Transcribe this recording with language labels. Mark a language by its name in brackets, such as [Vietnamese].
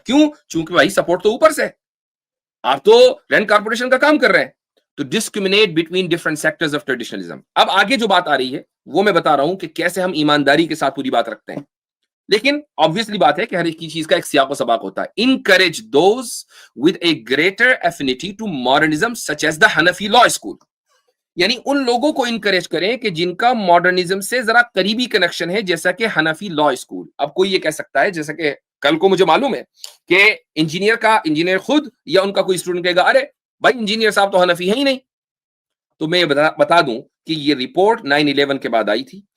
[Urdu] کیوں؟ چونکہ بھائی سپورٹ تو اوپر سے, آپ تو رینڈ کارپوریشن کا کام کر رہے ہیں. تو [English] Discriminate between different sectors of traditionalism. [Urdu] اب آگے جو بات آ رہی ہے وہ میں بتا رہا ہوں کہ کیسے ہم ایمانداری کے ساتھ پوری بات رکھتے ہیں. لیکن obviously بات ہے کہ ہر ایک چیز کا ایک سیاق و سباق ہوتا ہے. [English] Encourage those with a greater affinity to modernism such as the Hanafi law school. [Urdu] یعنی ان لوگوں کو انکریج کریں کہ جن کا ماڈرنزم سے ذرا قریبی کنیکشن ہے, جیسا کہ حنفی لا اسکول. اب کوئی یہ کہہ سکتا ہے, جیسا کہ کل کو مجھے معلوم ہے کہ انجینئر خود یا ان کا کوئی اسٹوڈنٹ کہے گا ارے بھائی انجینئر صاحب تو حنفی ہے ہی نہیں. تو میں بتا دوں کہ یہ رپورٹ 9/11 کے بعد آئی تھی.